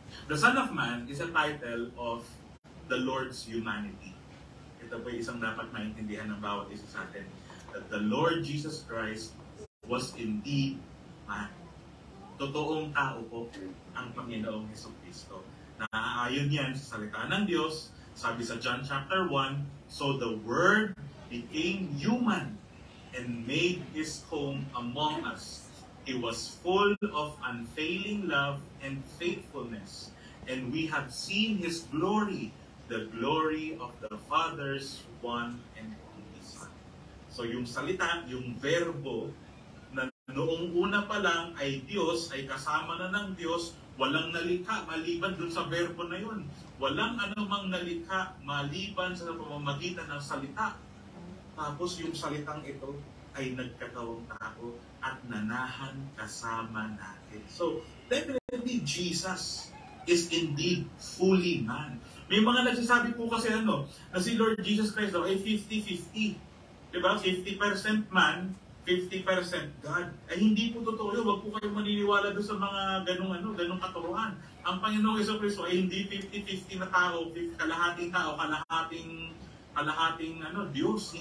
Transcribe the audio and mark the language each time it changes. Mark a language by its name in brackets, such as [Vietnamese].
[English] The Son of Man is a title of the Lord's humanity. [Filipino] Ito po yung isang dapat maintindihan ng bawat isa sa atin. [English] That the Lord Jesus Christ was indeed man. [Filipino] Totoong tao po ang Panginoong Jesucristo. Naaayon yan sa salita ng Diyos. Sabi sa John chapter 1, [English] "So the Word became human and made His home among us. He was full of unfailing love and faithfulness, and we have seen His glory, the glory of the Father's one and only Son." [Filipino] So yung salita, yung verbo, na noong una pa lang ay Diyos, ay kasama na ng Diyos, walang nalikha maliban dun sa verbo na yun. Walang anumang nalikha maliban sa pamamagitan ng salita. Tapos yung salitang ito ay nagkatawang tao at nanahan kasama natin. [English] So, definitely Jesus is indeed fully man. [Filipino] May mga nagsasabi po kasi na si Lord Jesus Christ daw ay 50-50. Diba? [English] 50% man, 50% God. [Filipino] Ay hindi po totoo yun. Huwag po kayong maniniwala doon sa mga ganung katuruan. Ang Panginoong Jesucristo ay hindi 50-50 na tao, kalahating tao, kalahating Diyos.